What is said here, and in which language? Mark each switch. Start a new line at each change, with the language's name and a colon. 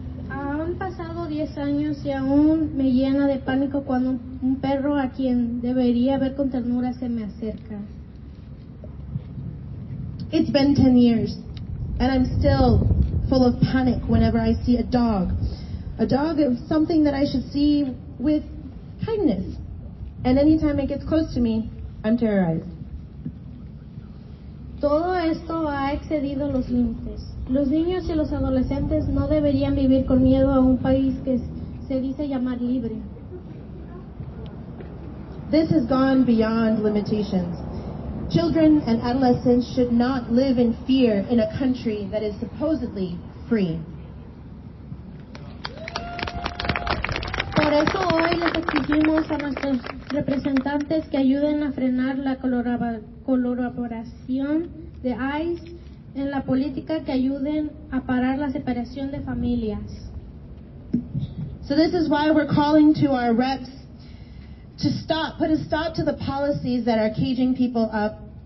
Spanish: Han pasado 10 años y aún me llena de pánico cuando un perro a quien debería ver con ternura se me acerca.
English: It's been 10 years, and I'm still full of panic whenever I see a dog. A dog is something that I should see with kindness, and anytime it gets close to me, I'm terrorized.
Spanish: Todo esto ha excedido los límites. Los niños y los adolescentes no deberían vivir con miedo a un país que se dice llamar libre.
English: This has gone beyond limitations. Children and adolescents should not live in fear in a country that is supposedly free.
Spanish: Por eso hoy les exigimos a nuestros representantes que ayuden a frenar la colaboración de ICE en la política, que ayuden a parar la separación de familias.
English: So this is why we're calling to our reps to put a stop to the policies that are caging people up.